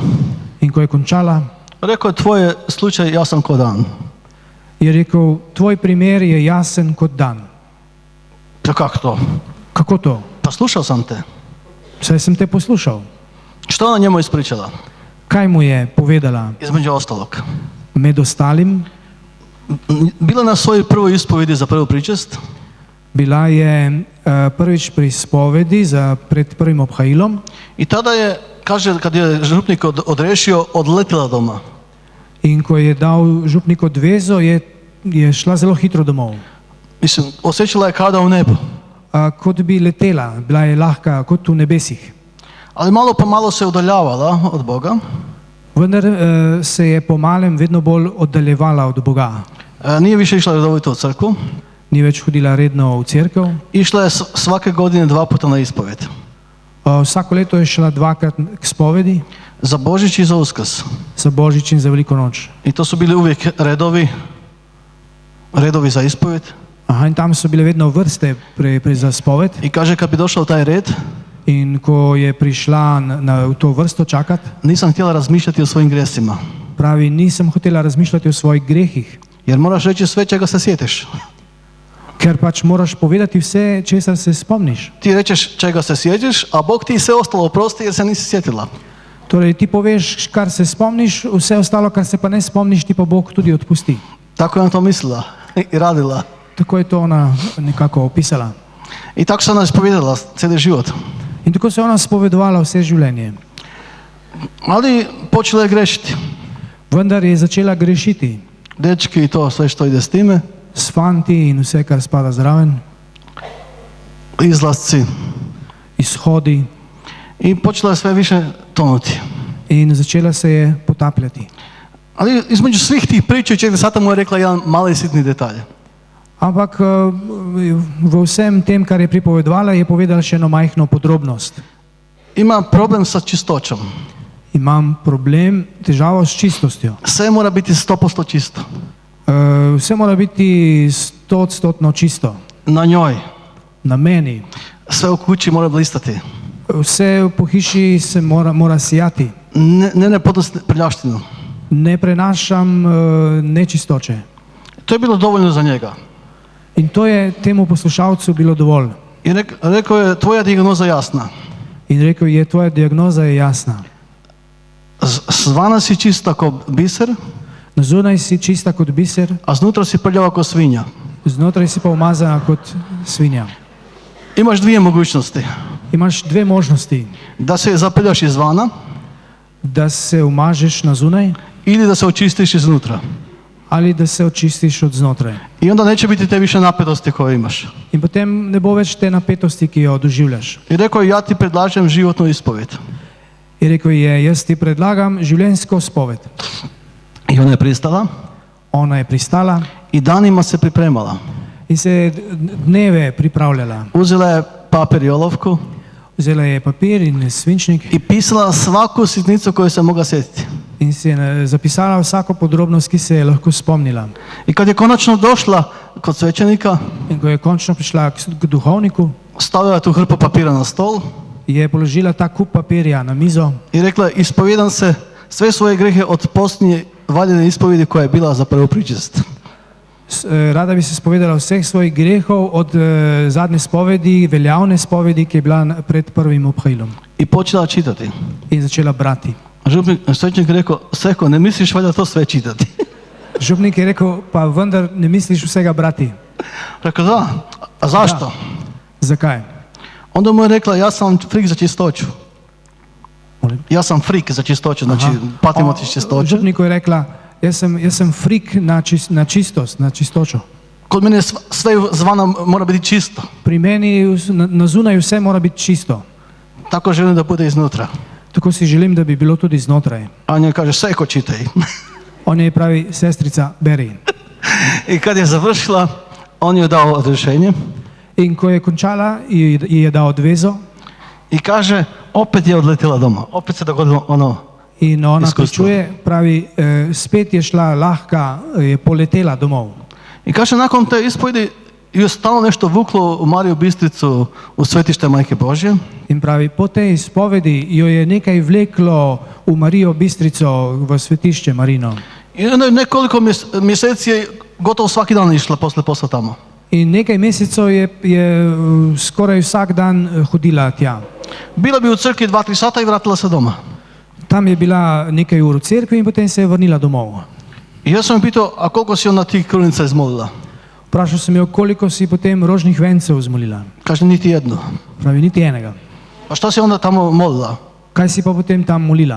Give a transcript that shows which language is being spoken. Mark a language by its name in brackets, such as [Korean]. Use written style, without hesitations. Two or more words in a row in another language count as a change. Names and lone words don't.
[Slovenian] In ko je končala, [Croatian] rekao je, tvoj je slučaj jasan ko dan. [Slovenian] je rekel, tvoj primer je jasen kot dan. [Croatian] Ja, kako to? [Slovenian] Kako to? [Croatian] Pa slušao sam te. [Slovenian] Saj sem te poslušal. [Croatian] Što ona njemu ispričala? [Slovenian] Kaj mu je povedala? [Croatian] Između ostalog. [Slovenian] Med ostalim, [Croatian] Bila na svojoj prvoj ispovedi za prvu pričest. [Slovenian] bila je prvič pri spovedi pred prvim obhajilom [Croatian] I tada je, kaže, kad je župnik odrešio, odletila doma. [Slovenian] in ko je dal župnik odvezo, je šla zelo hitro domov. [Croatian] Mislim, osjećala je kao da u nebu. [Slovenian] Kot bi letela, bila je lahka kot v nebesih. [Croatian] Ali malo pa malo se udaljavala od Boga. [Slovenian] Vendar se je po malem vedno bolj oddaljevala od Boga. [Croatian] Nije više išla redovito u crkvu. [Slovenian] Ni več hodila redno v cerkev. [Croatian] Išla je svake godine 2 puta na ispoved. [Slovenian] Vsako leto je šla 2-krat k spovedi, [Croatian] Za Božić i za Uskrs. [Slovenian] za Božič in za Veliko noč. [Croatian] I to su bili uvijek redovi za ispoved. [Slovenian] In tam so bile vedno vrste za spoved. [Croatian] I kaže, kad bi došao taj red, [Slovenian] In ko je prišla v to vrsto čakat, [Croatian] nisam htjela razmišljati o svojim gresima. [Slovenian] pravi, nisem hotela razmišljati o svojih grehih, [Croatian] Jer moraš reći sve čega se sjetiš. [Slovenian] ker pač moraš povedati vse, česar se spomniš. [Croatian] Ti rečeš čega se sjetiš, a Bog ti sve ostalo oprosti jer se nisi sjetila. [Slovenian] Torej, ti poveš, kar se spomniš, vse ostalo, kar se pa ne spomniš, ti pa Bog tudi odpusti. [Croatian] Tako je ona to mislila i radila. [Slovenian] Tako je to ona nekako opisala. [Croatian] I tako se ona ispovijedala cijeli život. [Slovenian] In tako se ona spovedovala vse življenje. [Croatian] Ali počela je grešiti. [Slovenian] Vendar je začela grešiti [Croatian] Dečki i to sve što ide s time. [Slovenian] s fanti in vse, kar spada zraven, [Croatian] Izlasci. [Slovenian] izhodi, [Croatian] I počela je sve više tonuti. [Slovenian] in začela se je potapljati. [Croatian] Ali između svih tih priča 4 sata mu je rekla jedan mali sitni detalj. [Slovenian] Ampak v vsem tem, kar je pripovedovala, je povedala še eno majhno podrobnost. [Croatian] Ima problem sa čistoćom. [Slovenian] Imam problem, težavo s čistostjo. [Croatian] Sve mora biti 100% čisto. [Slovenian] Vse mora biti 100% čisto. [Croatian] Na njoj. [Slovenian] Na meni. [Croatian] Sve u kući mora blistati. [Slovenian] Vse po hiši se mora sijati. [Croatian] Ne podnosi prljavštinu. [Slovenian] Ne prenašam nečistoče. [Croatian] To je bilo dovoljno za njega. [Slovenian] In to je temu poslušalcu bilo dovolj. [Croatian] I rekao je, tvoja dijagnoza jasna. [Slovenian] In rekel je, tvoja dijagnoza je jasna. [Croatian] Zvana si čista ko biser, [Slovenian] Na zunaj si čista kot biser, [Croatian] a znutra si prljava ko svinja. [Slovenian] znotraj si pa umazana kot svinja. [Croatian] Imaš dvije mogućnosti. [Slovenian] Imaš dve možnosti. [Croatian] Da se zaprljaš izvana [Slovenian] Da se umažeš na zunaj [Croatian] ili da se očistiš iznutra. [Slovenian] ali da se očistiš od znotraj. [Croatian] I onda neće biti te više napetosti koje imaš. [Slovenian] In potem ne bo več te napetosti, ki jo doživljaš. [Croatian] I rekao je, ja ti predlažem životnu ispoved. [Slovenian] In rekel je, jaz ti predlagam življenjsko spoved. [Croatian] I ona je pristala [Slovenian] Ona je pristala [Croatian] i danima se pripremala. [Slovenian] in se je dneve pripravljala. [Croatian] Uzela je papir i olovku [Slovenian] Vzela je papir in svinčnik [Croatian] i pisala svaku sitnicu koju se mogla sjetiti. [Slovenian] in si je zapisala vsako podrobnost, ki se je lahko spomnila. [Croatian] I kad je konačno došla kod svećenika, [Slovenian] In ko je končno prišla k duhovniku, [Croatian] stavila je tu hrpu papira na stol [Slovenian] je položila ta kup papirja na mizo [Croatian] i rekla je, ispovijedam se sve svoje grehe od posljednje valjene ispovedi koja je bila za prvu pričest. [Slovenian] Rada bi se spovedala vseh svojih grehov od zadnje spovedi, veljavne spovedi, ki je bila pred prvim obhajlom. [Croatian] I počela čitati. [Slovenian] In začela brati. [Croatian] Svećenik je rekao, Seko, ne misliš valjda to sve čitati? [Slovenian] Župnik je rekel, pa vendar ne misliš vsega brati. [Croatian] Rekao, da, a zašto? [Slovenian] Zakaj? [Croatian] Onda mu je rekla, ja sam frik za čistoću. Molim? Ja sam frik za čistoću, znači patim od čistoće. [Slovenian] Župniku je rekla, jaz sem frik na čistost, na čistočo. [Croatian] Kod mene sve zvana mora biti čisto. [Slovenian] Pri meni na zunaj vse mora biti čisto. [Croatian] Tako želim da bude iznutra. [Slovenian] Tako si želim, da bi bilo tudi znotraj. [Croatian] A njoj kaže, Seko, čitaj. [Slovenian] On je pravi, sestrica, beri. [Croatian] I kad je završila, on je dao odrešenje [Slovenian] In ko je končala, ji je dal odvezo [Croatian] i kaže, opet je odletela doma. Opet se dogodilo ono. [Slovenian] in ona [Croatian] Iskustvo. [Slovenian] pričuje, pravi, spet je šla lahka, je poletela domov. [Croatian] I kaže, nakon te ispovedi je stalno nešto vuklo u Mariju Bistricu u svetište Majke Božje. [Slovenian] In pravi, po tej izpovedi jo je nekaj vleklo v Marijo Bistrico, v svetišče Marino. [Croatian] I onda je nekoliko mjeseci je gotovo svaki dan išla posle posla tamo. [Slovenian] In nekaj mesecev je skoraj vsak dan hodila tja. [Croatian] Bila bi u crkvi 2-3 sata i vratila se doma. [Slovenian] Tam je bila nekaj ur v cerkvi in potem se je vrnila domov. [Croatian] I ja sam je pitao, a koliko si onda tih krunica izmolila? [Slovenian] Vprašal sem jo, koliko si potem rožnih vencev zmolila. [Croatian] Kaže, niti jednu. [Slovenian] Pravi, niti enega. [Croatian] Pa šta si onda tamo molila? [Slovenian] Kaj si pa potem tam molila?